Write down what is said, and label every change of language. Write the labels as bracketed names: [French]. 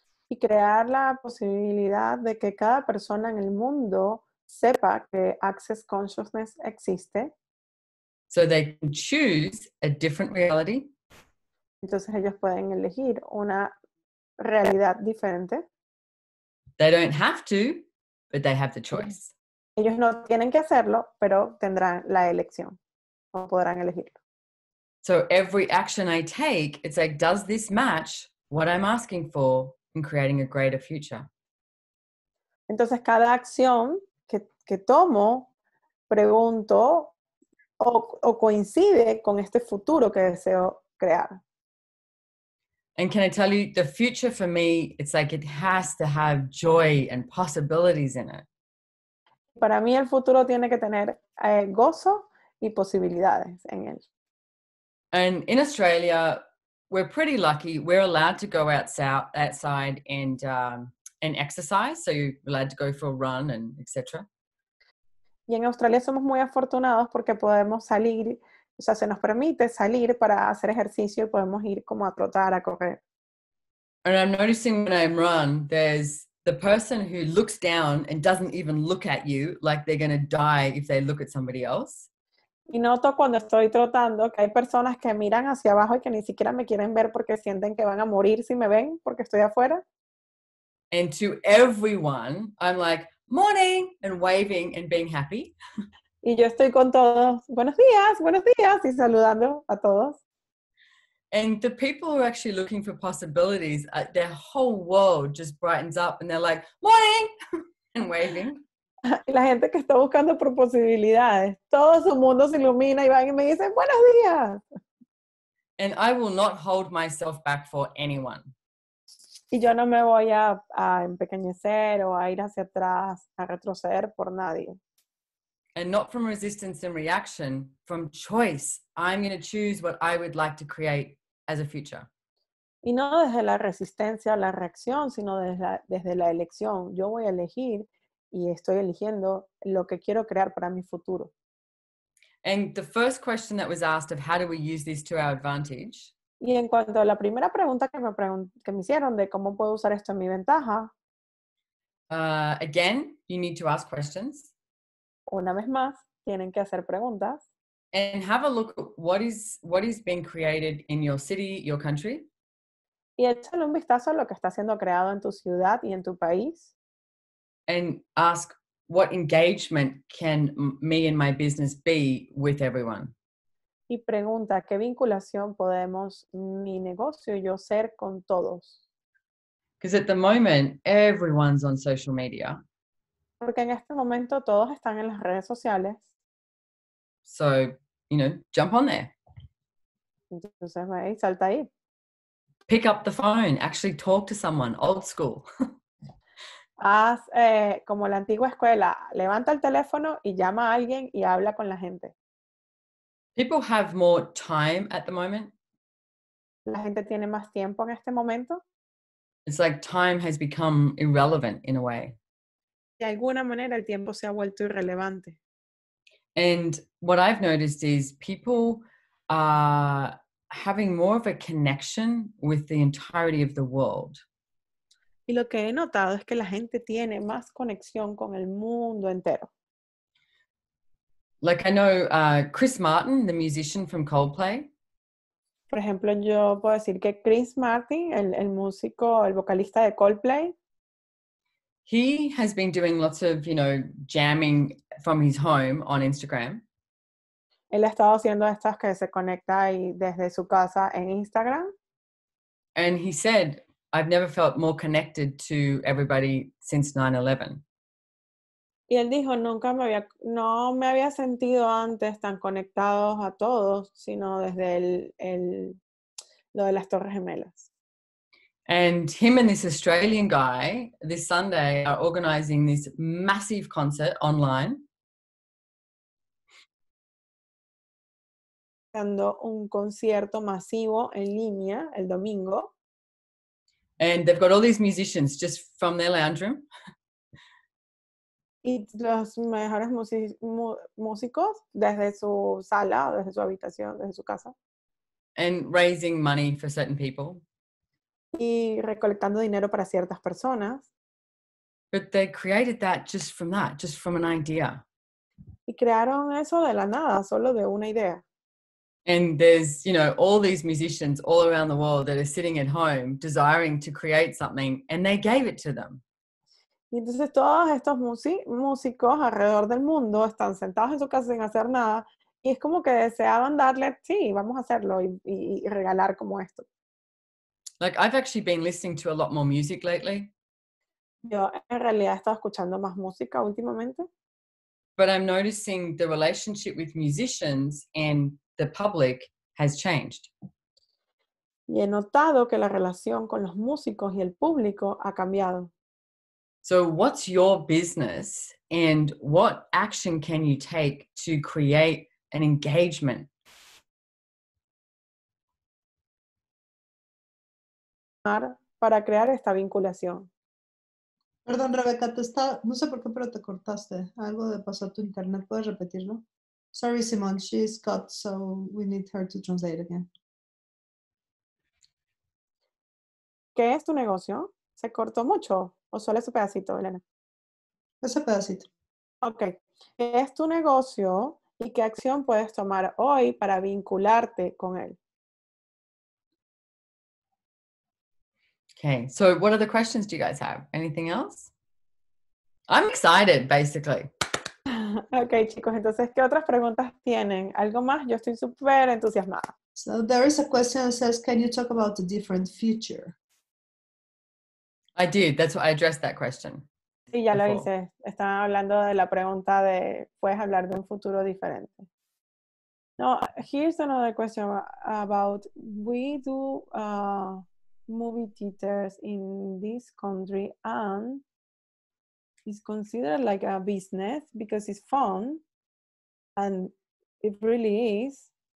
[Spanish] y crear la posibilidad de que cada persona en el mundo sepa que Access Consciousness existe. [English] So they can choose a different reality. [Spanish] Entonces ellos pueden elegir una realidad diferente. [English] They don't have to, but they have the choice. [Spanish] Ellos no tienen que hacerlo, pero tendrán la elección o podrán elegirlo. [English] So every action I take, it's like, does this match what I'm asking for in creating a greater future? [Spanish] Entonces cada acción que tomo, pregunto o coincide con este futuro que deseo crear. [English] And can I tell you, the future for me, it's like it has to have joy and possibilities in it. [Spanish] Para mí el futuro tiene que tener gozo y posibilidades en él. [English] And in Australia, we're pretty lucky. We're allowed to go outside and exercise. So you're allowed to go for a run and etc. [Spanish] Y en Australia somos muy afortunados porque podemos salir, o sea, se nos permite salir para hacer ejercicio y podemos ir como a trotar, a correr. [English] And I'm noticing when I run, there's the person who looks down and doesn't even look at you, like they're going to die if they look at somebody else. [Spanish] Y noto cuando estoy trotando que hay personas que miran hacia abajo y que ni siquiera me quieren ver porque sienten que van a morir si me ven porque estoy afuera. [English] And to everyone, I'm like, morning, and waving and being happy. [Spanish] Y yo estoy con todos, buenos días, y saludando a todos. [English] And the people who are actually looking for possibilities, their whole world just brightens up and they're like, morning, and waving. [Spanish] Y la gente que está buscando por posibilidades, todo su mundo se ilumina y van y me dicen, buenos días. [English] And I will not hold myself back for anyone. [Spanish] Y yo no me voy a empequeñecer o a ir hacia atrás, a retroceder por nadie. [English] And not from resistance and reaction, from choice. I'm going to choose what I would like to create as a future. [Spanish] Y no desde la resistencia o la reacción, sino desde la elección. Yo voy a elegir y estoy eligiendo lo que quiero crear para mi futuro. [English] And the first question that was asked of how do we use this to our advantage? [Spanish] Y en cuanto a la primera pregunta que me hicieron de cómo puedo usar esto en mi ventaja, [English] again, you need to ask questions. [Spanish] Una vez más, tienen que hacer preguntas. [English] And have a look at what is being created in your city, your country. [Spanish] Y échale un vistazo a lo que está siendo creado en tu ciudad y en tu país. [English] And ask, what engagement can me and my business be with everyone? [Spanish] Y pregunta, ¿qué vinculación podemos mi negocio y yo ser con todos? [English] Because at the moment, everyone's on social media. [Spanish] Porque en este momento todos están en las redes sociales. [English] So, jump on there. [Spanish] Entonces, salta ahí. [English] Pick up the phone, actually talk to someone, old school. [Spanish] Haz como la antigua escuela, levanta el teléfono y llama a alguien y habla con la gente. [English] People have more time at the moment. [Spanish] La gente tiene más tiempo en este momento. [English] It's like time has become irrelevant in a way. [Spanish] De alguna manera el tiempo se ha vuelto irrelevante. [English] And what I've noticed is people are having more of a connection with the entirety of the world. [Spanish] Y lo que he notado es que la gente tiene más conexión con el mundo entero. [English] Like I know Chris Martin, the musician from Coldplay. [Spanish] Por ejemplo, yo puedo decir que Chris Martin, el músico, el vocalista de Coldplay, [English] he has been doing lots of, jamming from his home on Instagram. [Spanish] él ha estado haciendo estas que se conecta ahí desde su casa en Instagram. [English] And he said, I've never felt more connected to everybody since 9/11. [Spanish] Y él dijo, no me había sentido antes tan conectados a todos, sino desde lo de las Torres Gemelas. [English] And him and this Australian guy this Sunday are organizing this massive concert online. [Spanish] Dando un concierto masivo en línea el domingo. [English] And they've got all these musicians just from their lounge room. [Spanish] Y los mejores músicos desde su sala, desde su habitación, desde su casa. [English] And raising money for certain people. [Spanish] Y recolectando dinero para ciertas personas. [English] But they created that, just from an idea. [Spanish] Y crearon eso de la nada, solo de una idea. [English] And there's, all these musicians all around the world that are sitting at home desiring to create something, and they gave it to them. [Spanish] Y entonces todos estos músicos alrededor del mundo están sentados en su casa sin hacer nada y es como que deseaban darle, sí, vamos a hacerlo y regalar como esto. [English] Like I've actually been listening to a lot more music lately. [Spanish] Yo en realidad he estado escuchando más música últimamente. [English] But I'm noticing the relationship with musicians and the public has changed. [Spanish] Y he notado que la relación con los músicos y el público ha cambiado. [English] So what's your business and what action can you take to create and engagement. [Spanish] Para crear esta vinculación. Perdón, Rebeca, no sé por qué, pero te cortaste. Algo de pasó a tu internet. ¿Puedes repetirlo? [English] Sorry, Simone, she's cut, so we need her to translate again. [Spanish] ¿Qué es tu negocio? ¿Se cortó mucho o solo ese pedacito, Elena? Ese pedacito. Ok. ¿Qué es tu negocio y qué acción puedes tomar hoy para vincularte con él? [English] Okay, so what other questions do you guys have? Anything else? I'm excited, basically. [Spanish] Ok, chicos, entonces, ¿qué otras preguntas tienen? ¿Algo más? Yo estoy súper entusiasmada. [English] So there is a question that says, can you talk about the different future? I did. That's why I addressed that question. [Spanish] Sí, ya lo [English] Before. [Spanish] hice. Estaban hablando de la pregunta de, ¿puedes hablar de un futuro diferente? [English] No, here's another question about, we do movie theaters in this country and it's considered like a business because it's fun and it really is.